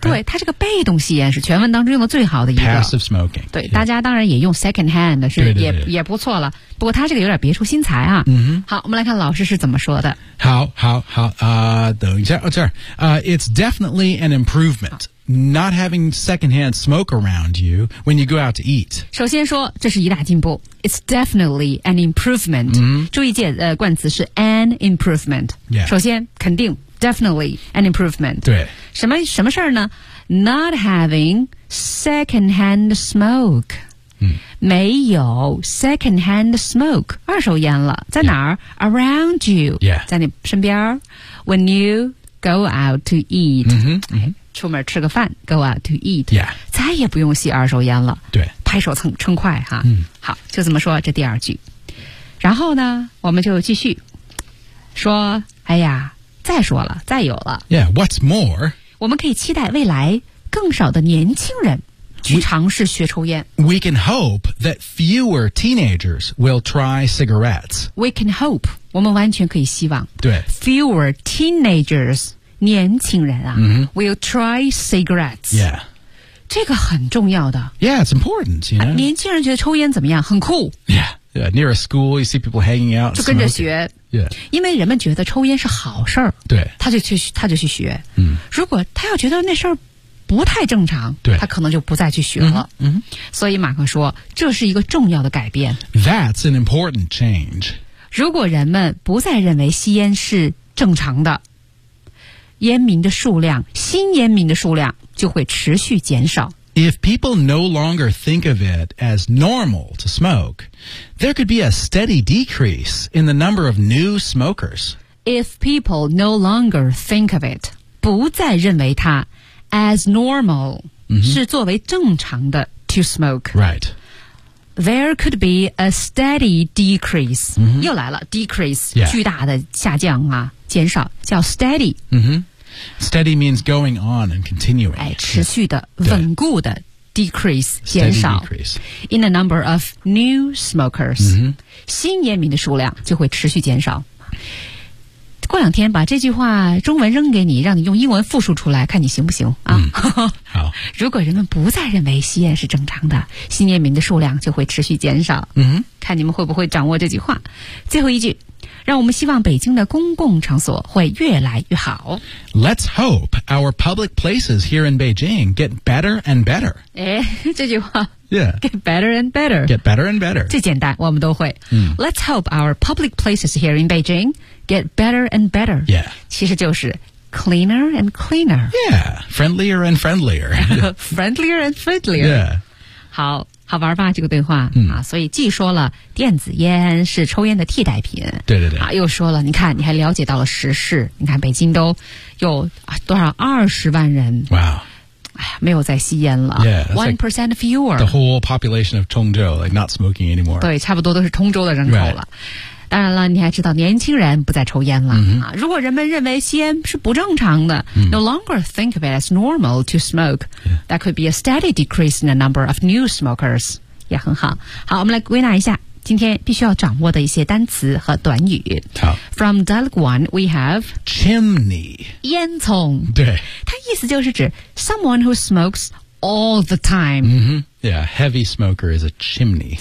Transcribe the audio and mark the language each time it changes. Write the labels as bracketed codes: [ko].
[zh] 对它这个被动吸烟是全文当中用的最好的一个 [en] passive smoking [zh] 对、 [en] yeah. [zh] 大家当然也用 secondhand 是对对对对也不错了不过它这个有点别出心裁啊、嗯、好我们来看老师是怎么说的好好好、等一下、 [en] oh, sorry. It's definitely an improvement not having secondhand smoke around you when you go out to eat [zh] 首先说这是一大进步 [en] it's definitely an improvement、 [zh] 嗯、注意键、冠词是 an improvement、 [en] yeah. [zh] 首先肯定 [en] definitely an improvement [zh] 对什么事儿呢 [en] not having secondhand smoke、 [zh] 嗯、没有 [en] secondhand smoke [zh] 二手烟了在哪儿、 [en] yeah. around you、 yeah. 在你身边 when you go out to eat、 [zh] 嗯出门吃个饭 [en] go out to eat、 yeah. [zh] 再也不用吸二手烟了对拍手称快哈、嗯、好就这么说这第二句然后呢我们就继续说哎呀再说了，再有了。 [en] Yeah, what's more? [zh] 我们可以期待未来更少的年轻人去尝试学抽烟。 [en] We can hope that fewer teenagers will try cigarettes. We can hope. [zh] 我们完全可以希望。对。 [en] Fewer teenagers, [zh] 年轻人啊、 [en] mm-hmm. will try cigarettes. Yeah. [zh] 这个很重要的。 [en] Yeah, it's important, you know.、 [zh] 年轻人觉得抽烟怎么样？很酷。 [en] Yeah, yeah, near a school, you see people hanging out. [zh] 就跟着学。 [en] Yeah. [zh] 因为人们觉得抽烟是好事儿。对。他就去学。嗯。如果他要觉得那事儿不太正常，对，他可能就不再去学了。嗯。嗯所以马克说，这是一个重要的改变。 [en] That's an important change. [zh] 如果人们不再认为吸烟是正常的，烟民的数量，新烟民的数量就会持续减少。 [en] If people no longer think of it as normal to smoke, there could be a steady decrease in the number of new smokers. If people no longer think of it, [zh] 不再认为它 [en] as normal,、 mm-hmm. [zh] 是作为正常的 [en] to smoke. Right. There could be a steady decrease.、 Mm-hmm. [zh] 又来了 decrease,、 [en] yeah. [zh] 巨大的下降啊。减少叫 steady、 [en] mm-hmm. steady means going on and continuing、 [zh] 哎、持续的稳固的 [en] decrease [zh] 减少 [en] decrease. in the number of new smokers、 mm-hmm. [zh] 新烟民的数量就会持续减少过两天把这句话中文扔给你让你用英文复述出来看你行不行、啊 mm. 好如果人们不再认为吸烟是正常的新烟民的数量就会持续减少、 [en] mm-hmm. [zh] 看你们会不会掌握这句话最后一句让我们希望北京的公共场所会越来越好。 [en] Let's hope our public places here in Beijing get better and better. [zh] 哎，这句话。 [en] Yeah. Get better and better. Get better and better. [zh] 最简单，我们都会。嗯。 [en] Let's hope our public places here in Beijing get better and better. Yeah. [zh] 其实就是 [en] cleaner and cleaner. Yeah. Friendlier and friendlier. Friendlier and friendlier. Yeah. [zh] 好。好玩吧这个对话、嗯、啊，所以既说了电子烟是抽烟的替代品，对对对，啊，又说了，你看你还了解到了时事，你看北京都有、啊、多少20万人，哇，哎呀，没有在吸烟了，1% [en] fewer， the whole population of 通州 like not smoking anymore， [zh] 对，差不多都是通州的人口了。 [en] Right. [zh] 当然了，你还知道年轻人不再抽烟了、 [en] mm-hmm. [zh] 啊，如果人们认为吸烟是不正常的、 [en] mm-hmm. ，no longer think of it as normal to smoke，、 yeah. that could be a steady decrease in the number of new smokers， [zh] 也很好。好，我们来归纳一下今天必须要掌握的一些单词和短语。好 [en] ，from dialogue one we have chimney [zh] 烟囱，对，它意思就是指 [en] someone who smokes all the time、 mm-hmm.。 Yeah, heavy smoker is a chimney.